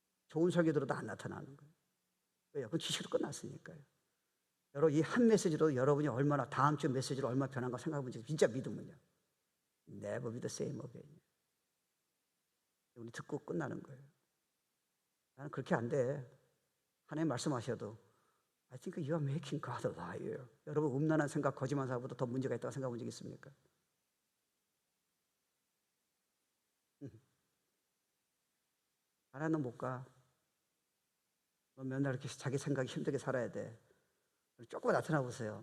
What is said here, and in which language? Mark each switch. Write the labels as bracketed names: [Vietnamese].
[Korean] 좋은 설교 들어도 안 나타나는 거예요. 왜요? 그건 지식으로 끝났으니까요. 여러분 이 한 메시지로 여러분이 얼마나 다음 주 메시지로 얼마나 변한가 생각해 본 적 진짜 믿으면요. [English] Never be the same again. [Korean] 우리 듣고 끝나는 거예요. 나는 그렇게 안 돼. 하나님 말씀하셔도 [English] I think you are making God a liar. [Korean] 여러분 음란한 생각, 거짓말 사보다 더 문제가 있다고 생각해 본 적 있습니까? 하나는 못 가. 너 맨날 이렇게 자기 생각이 힘들게 살아야 돼. 조금 나타나 보세요.